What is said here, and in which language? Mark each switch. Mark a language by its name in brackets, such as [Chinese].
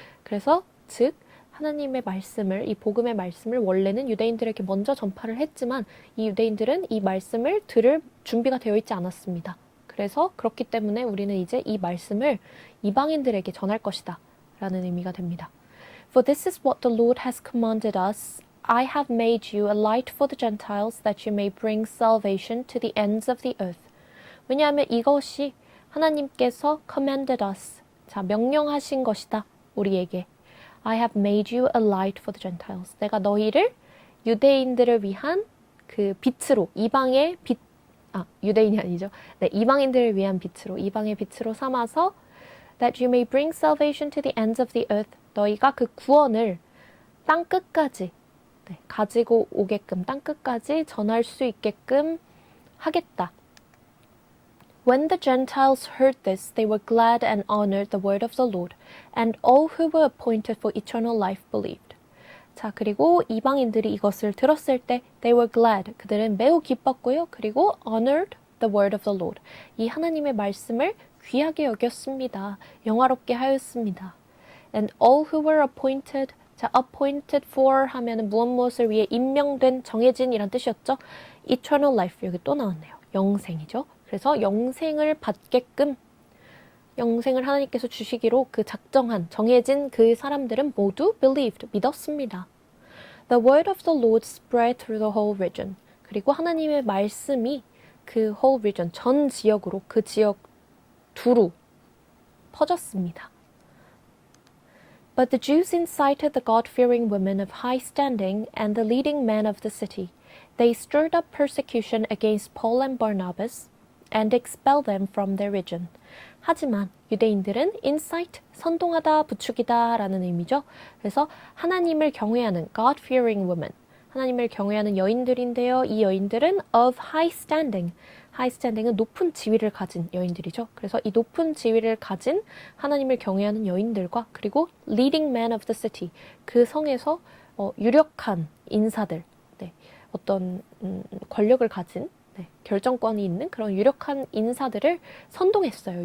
[Korean] 그래서 즉 하나님의 말씀을, 이 복음의 말씀을 원래는 유대인들에게 먼저 전파를 했지만 이 유대인들은 이 말씀을 들을 준비가 되어 있지 않았습니다. 그래서 그렇기 때문에 우리는 이제 이 말씀을 이방인들에게 전할 것이다 라는 의미가 됩니다. [English] For this is what the Lord has commanded us. I have made you a light for the Gentiles that you may bring salvation to the ends of the earth. [Korean] 왜냐하면 이것이 하나님께서 [English] commanded us. [Korean] 자, 명령하신 것이다. 우리에게. [English] I have made you a light for the Gentiles. [Korean] 내가 너희를 유대인들을 위한 그 빛으로, 이방의 빛, 유대인이 아니죠. 네, 이방인들을 위한 빛으로, 이방의 빛으로 삼아서 [English] that you may bring salvation to the ends of the earth. [Korean] 너희가 그 구원을 땅 끝까지 가지고 오게끔, 땅 끝까지 전할 수 있게끔 하겠다. [English] When the Gentiles heard this, they were glad and honored the word of the Lord, and all who were appointed for eternal life believed. [Korean] 자, 그리고 이방인들이 이것을 들었을 때 [English] they were glad, [Korean] 그들은 매우 기뻤고요. 그리고 [English] honored the word of the Lord, [Korean] 이 하나님의 말씀을 귀하게 여겼습니다. 영화롭게 하였습니다. [English] And all who were appointed, [Korean] 자, appointed for 하면은 무엇을 위해 임명된, 정해진이란 뜻이었죠. eternal life, 여기 또 나왔네요. 영생이죠. 그래서 영생을 받게끔, 영생을 하나님께서 주시기로 그 작정한, 정해진 그 사람들은 모두 believed, 믿었습니다. [English] The word of the Lord spread through the whole region. [Korean] 그리고 하나님의 말씀이 그 whole region, 전 지역으로, 그 지역 두루 퍼졌습니다. [English] But the Jews incited the God-fearing women of high standing and the leading men of the city. They stirred up persecution against Paul and Barnabas and expelled them from their region. [Korean] 하지만 유대인들은 incite, 선동하다, 부추기다 라는 의미죠. 그래서 하나님을 경외하는 God-fearing women, 하나님을 경외하는 여인들인데요. 이 여인들은 [English] of high standing, [Korean] high standing은 높은 지위를 가진 여인들이죠. 그래서 이 높은 지위를 가진 하나님을 경외하는 여인들과 그리고 [English] leading men of the city, [Korean] 그 성에서 유력한 인사들, 어떤 권력을 가진, 결정권이 있는 그런 유력한 인사들을 선동했어요.